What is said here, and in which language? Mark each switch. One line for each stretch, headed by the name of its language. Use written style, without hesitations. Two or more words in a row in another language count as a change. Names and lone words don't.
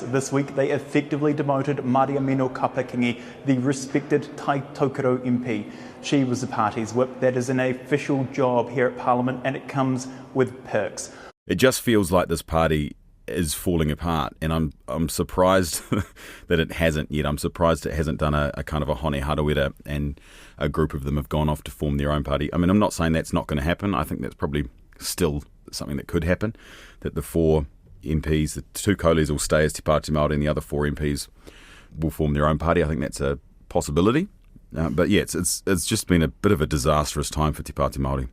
English: This week they effectively demoted Maria Mino Kapakingi, the respected Tai Tokoro MP. She was the party's whip. That is an official job here at Parliament and it comes with perks. It just feels like this party is falling apart, and I'm surprised that it hasn't yet. I'm surprised it hasn't done a kind of a hone harawira and a group of them have gone off to form their own party. I mean, I'm not saying that's not going to happen. I think that's probably still something that could happen, that the 4 MPs, the 2 co-leaders will stay as Te Pāti Māori and the other 4 MPs will form their own party. I think that's a possibility. But yeah, it's just been a bit of a disastrous time for Te Pāti Māori.